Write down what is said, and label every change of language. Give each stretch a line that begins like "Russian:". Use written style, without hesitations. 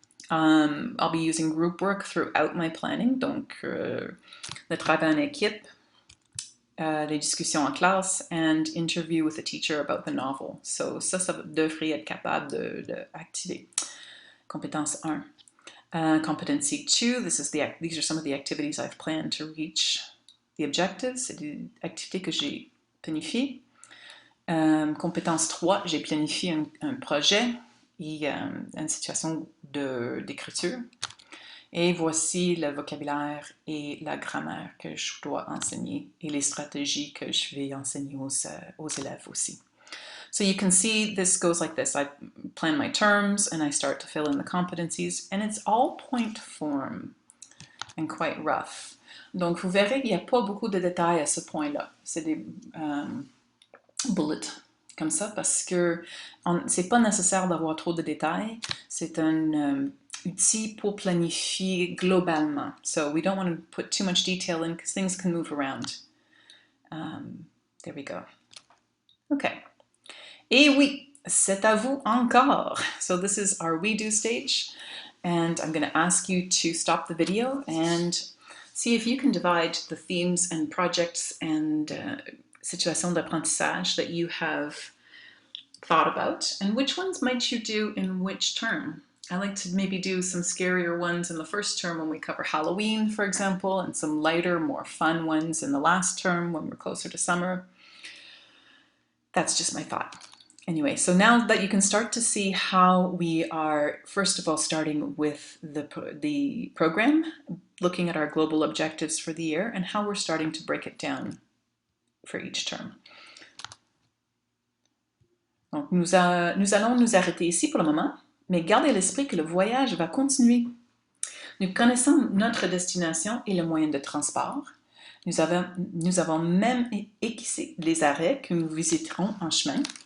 English: I'll be using group work throughout my planning,
French: donc le travail en équipe, les discussions en classe,
English: and interview with a teacher about the novel.
French: So ça devrait être capable d'activer. Compétence 1.
English: Competency 2, these are some of the activities I've planned to reach the objectives.
French: C'est des activités que j'ai planifiées. Compétence 3, j'ai planifié un projet et une situation d'écriture. Et voici le vocabulaire et la grammaire que je dois enseigner et les stratégies que je vais enseigner aux élèves aussi.
English: So you can see this goes like this. I plan my terms and I start to fill in the competencies, and it's all point form and quite rough.
French: Donc vous verrez qu'il n'y a pas beaucoup de détails à ce point-là. C'est des bullets comme ça parce que c'est pas nécessaire d'avoir trop de détails. C'est un outil pour planifier globalement.
English: So we don't want to put too much detail in because things can move around. There we go. Okay.
French: Et oui, c'est à vous encore.
English: So this is our we do stage. And I'm going to ask you to stop the video and see if you can divide the themes and projects and situations d'apprentissage that you have thought about, and which ones might you do in which term. I like to maybe do some scarier ones in the first term when we cover Halloween, for example, and some lighter, more fun ones in the last term when we're closer to summer. That's just my thought. Anyway, so now that you can start to see how we are, first of all, starting with the program, looking at our global objectives for the year, and how we're starting to break it down for each term.
French: Donc, nous allons nous arrêter ici pour le moment, mais gardez à l'esprit que le voyage va continuer. Nous connaissons notre destination et le moyen de transport. Nous avons même équissé les arrêts que nous visiterons en chemin.